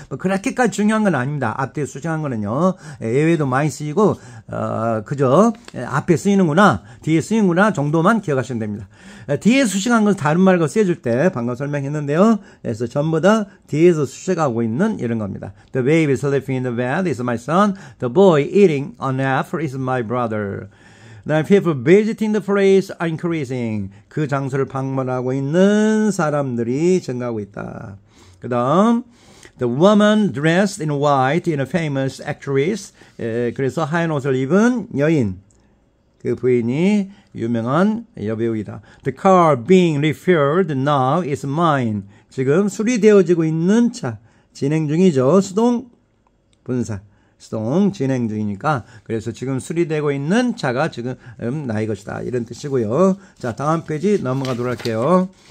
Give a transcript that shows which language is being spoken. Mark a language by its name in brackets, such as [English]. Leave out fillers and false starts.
[Korean] 뭐 그렇게까지 중요한 건 아닙니다. 앞뒤에 수정한 거는요. 예외도 많이 쓰이고 그저 앞에 쓰이는구나 뒤에 쓰이는구나 정도만 기억하시면 됩니다. 뒤에 수식한 건 다른 말과 쓰여줄 때 방금 설명했는데요. 그래서 전부 다 뒤에서 수식하고 있는 이런 겁니다. [English] The baby sleeping in the bed is my son. The boy eating an apple is my brother. [Korean] 그다음에 [English] people visiting the place are increasing. [Korean] 그 장소를 방문하고 있는 사람들이 증가하고 있다. 그 다음 [English] the woman dressed in white in a famous actress. [Korean] 그래서 하얀 옷을 입은 여인. 그 부인이 유명한 여배우이다. [English] The car being refilled now is mine. [Korean] 지금 수리되어지고 있는 차. 진행 중이죠. 수동 분사. 수동 진행 중이니까 그래서 지금 수리되고 있는 차가 지금 나의 것이다. 이런 뜻이고요. 자, 다음 페이지 넘어가도록 할게요.